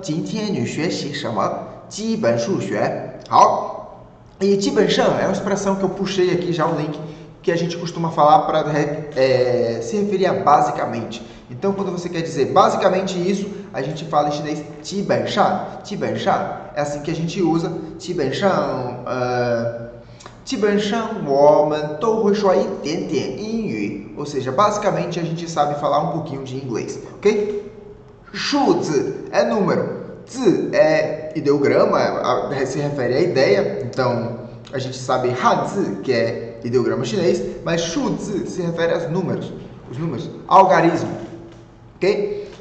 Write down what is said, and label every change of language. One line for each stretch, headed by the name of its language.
Chinese: 今天你学习什么?基本数学.好.
Portuguese: E 基本上é uma expressão que eu puxei aqui já o link que a gente costuma falar para se referir a basicamente. Então, quando você quer dizer basicamente isso, a gente fala em chinês 基本上. 基本上 é assim que a gente usa.
Chinese: 基本上基本上我们都会说一点点英语.
Portuguese: Ou seja, basicamente a gente sabe falar um pouquinho de inglês, ok? 数字 é número, 字 é ideograma, se refere à ideia, então a gente sabe hanzi, que é ideograma chinês, mas 数字 se refere aos números, os números, algarismo, ok?